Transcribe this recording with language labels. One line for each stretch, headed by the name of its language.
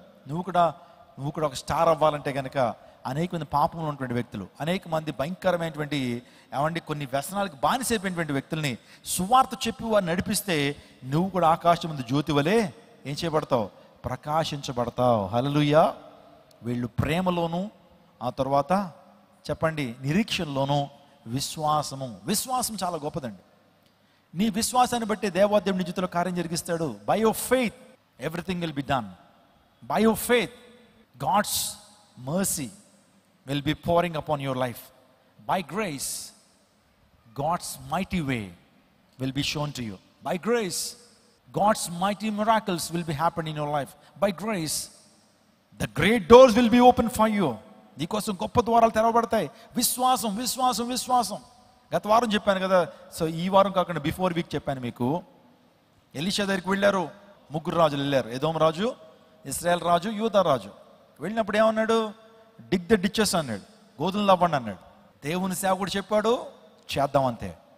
Telugu: నువ్వు కూడా ఒక స్టార్ అవ్వాలంటే కనుక అనేక మంది పాపంలో ఉన్నటువంటి వ్యక్తులు, అనేక మంది భయంకరమైనటువంటి కొన్ని వ్యసనాలకు బానిసైపోయినటువంటి వ్యక్తుల్ని సువార్త చెప్పి వారు నడిపిస్తే నువ్వు కూడా ఆకాశం ముందు జ్యోతి వలె ఏం చేయబడతావు? ప్రకాశించబడతావు. హల్లెలూయా. వీళ్ళు ప్రేమలోను, ఆ తర్వాత చెప్పండి నిరీక్షణలోను, విశ్వాసం చాలా గొప్పదండి. నీ విశ్వాసాన్ని బట్టి దేవాదేవుని జీవితంలో కార్యం జరిగిస్తాడు.
English: By your faith everything will be done. By your faith God's mercy will be pouring upon your life. By grace, God's mighty way will be shown to you. By grace, God's mighty miracles will be happening in your life. By grace, the great doors will be open for you.
Telugu: నీకోసం గొప్ప ద్వారాలు తెరవబడతాయి. విశ్వాసం. గత వారం చెప్పాను కదా. So ఈ వారం కాకుండా బిఫోర్ వీక్ చెప్పాను మీకు, ఎలీషా దగ్గరికి వెళ్ళారు, ముగ్గురు రాజులు వెళ్ళారు. ఎదోం రాజు, ఇశ్రాయేల్ రాజు, యూదా రాజు. వెళ్ళినప్పుడు ఏమన్నాడు?
English: dig the ditches
Telugu: అన్నాడు, గోధుమలు అవ్వండి అన్నాడు. దేవుని సేవకుడు చెప్పాడు, చేద్దాం అంతే.